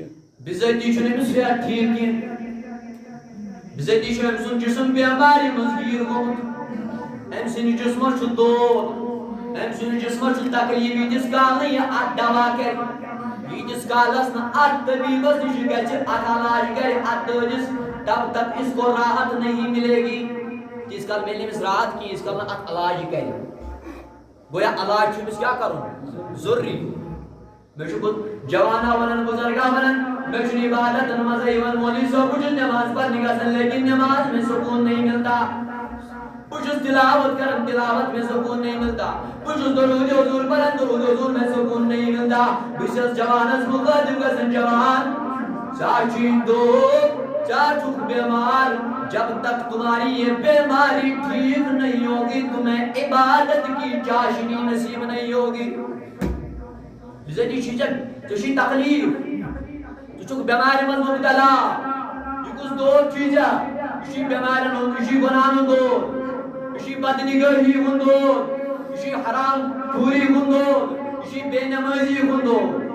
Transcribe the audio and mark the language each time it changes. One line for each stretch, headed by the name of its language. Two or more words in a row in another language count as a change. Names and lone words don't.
Kashmiri: بِذٲتی چھُنہٕ أمِس صحت ٹھیٖک کینٛہہ بِذٲتی چھُ أمۍ سُنٛد جسم بٮ۪مارِ منٛز گیٖر گوٚمُت أمۍ سٕنٛدِس جسمس چھُ دود أمۍ سٕنٛدِس جسمس چھُ تکلیٖف ییٖتِس کال نہٕ یہِ اتھ دوا کرِ ییٖتِس کالس نہٕ اتھ طبیٖبس نِش گژھِ اتھ علاج کرِ اتھ دٲدِس
Urdu: تب تک اس کو راحت نہیں ملے گی
Kashmiri: تیٖتِس کال مِلہِ نہٕ أمِس راحت کینٛہہ ییٖتِس کال نہٕ اتھ علاج کرِ گویا علاج چھُ أمِس کیٛاہ کرُن ضروٗری مےٚ چھُ جوانا ونان بُزرگا ونان مےٚ چھُنہٕ عبادتن منٛزے یِوان مولوی صٲب بہٕ چھُس نٮ۪ماز پرنہِ گژھان لیکن
Urdu: نٮ۪ماز میں سکوٗن نہیں ملتا
Kashmiri: بہٕ چھُس تلاوت کران
Urdu: تلاوت میں سکوٗن نہیں ملتا
Kashmiri: بہٕ چھُس درود حضور پران
Urdu: درود حضور میں سکوٗن نہیں ملتا
Kashmiri: بہٕ چھَس جوانس مُخٲطب گژھان جوان ژےٚ چھُے دود ژےٚ چھُکھ بٮ۪مار
Urdu: جب تک تمہاری یہ بیماری ٹھیک نہیں ہوگی تمہیں عبادت کی چاشنی نصیب نہیں ہوگی
Kashmiri: بِذٲتی چھُے ژےٚ تکلیٖف ژٕ چھُکھ بٮ۪مارِ منٛز مُبتلا یہِ کُس دود چھُے ژےٚ یہِ چھُے بٮ۪مارٮ۪ن ہُنٛد یہِ چھُے گۄناہن ہُنٛد دود یہِ چھُے بدنِگٲہی ہُنٛد دود یہِ چھُے حرام خوٗری ہُنٛد دود یہِ چھُے بے نٮ۪مٲزی ہُنٛد دود